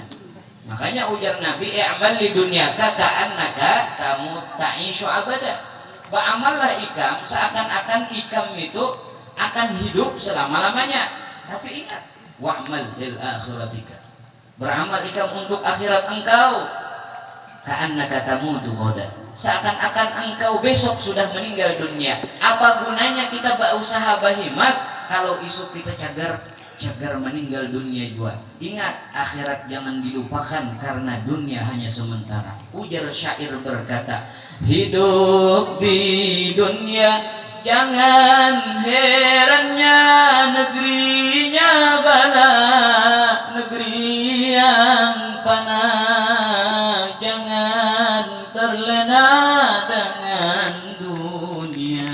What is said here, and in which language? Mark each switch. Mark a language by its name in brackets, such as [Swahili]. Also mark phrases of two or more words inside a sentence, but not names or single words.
[Indonesian] Makanya ujar Nabi, [Arabic] اعمل لدنياك كأنك تعيش أبدا. [Banjar] Beramallah ikam seakan-akan ikam itu akan hidup selama-lamanya. Tapi ingat, [Arabic] واعمل لآخرتك. [Banjar] Beramal ikam untuk akhirat engkau. [Arabic] كأنك تموت غدا. [Indonesian] Seakan-akan engkau besok sudah meninggal dunia. [Banjar] Apa gunanya kita berusaha bahimat kalau isuk kita cagar meninggal dunia juga. [Indonesian] Ingat, akhirat jangan dilupakan karena dunia hanya sementara. Ujar syair berkata, hidup di dunia jangan herannya negerinya bala, negeri yang panah, jangan terlena dengan dunia.